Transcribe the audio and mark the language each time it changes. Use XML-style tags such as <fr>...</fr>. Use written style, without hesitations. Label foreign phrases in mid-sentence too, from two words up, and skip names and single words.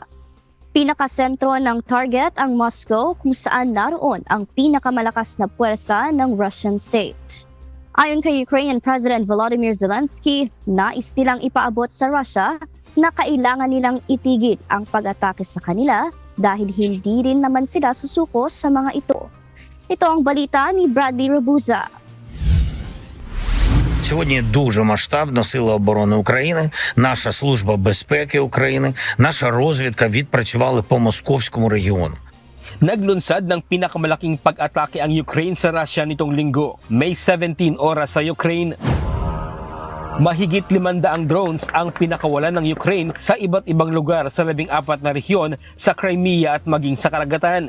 <tl>Pinakasentro ng target ang Moscow kung saan naroon ang pinakamalakas na puwersa ng</tl> <en>Russian state.</en> <tl>Ayon kay Ukrainian President Volodymyr Zelensky, nais nilang ipaabot sa Russia na kailangan nilang itigil ang pag-atake sa kanila dahil hindi rin naman sila susuko sa mga ito. Ito ang balita ni Bradley Rabuza.</tl> <uk>Сьогодні дуже масштабно Сили оборони України, наша Служба безпеки України, наша розвідка відпрацювали по московському регіону.</uk> <tl>Naglunsad ng pinakamalaking pag-atake ang Ukraine sa Russia nitong linggo, May 17 oras sa Ukraine. Mahigit 500 drones ang pinakawalan ng Ukraine sa iba't ibang lugar sa 14 na rehiyon sa Crimea at maging sa karagatan.</tl>